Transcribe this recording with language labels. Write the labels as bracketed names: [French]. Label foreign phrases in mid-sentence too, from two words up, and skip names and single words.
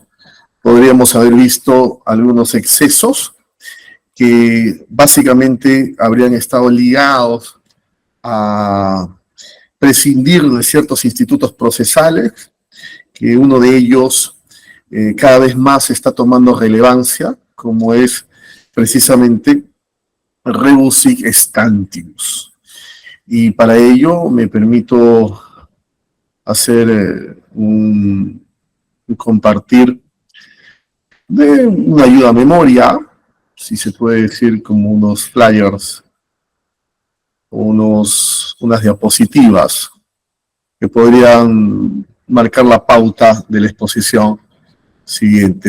[Spanish] podríamos haber visto algunos excesos que básicamente habrían estado ligados a prescindir de ciertos institutos procesales, que uno de ellos cada vez más está tomando relevancia, como es precisamente [Latin] rebus sic stantibus. [Spanish] Y para ello me permito hacer un compartir de una ayuda a memoria, si se puede decir, como unos flyers o unas diapositivas que podrían marcar la pauta de la exposición siguiente.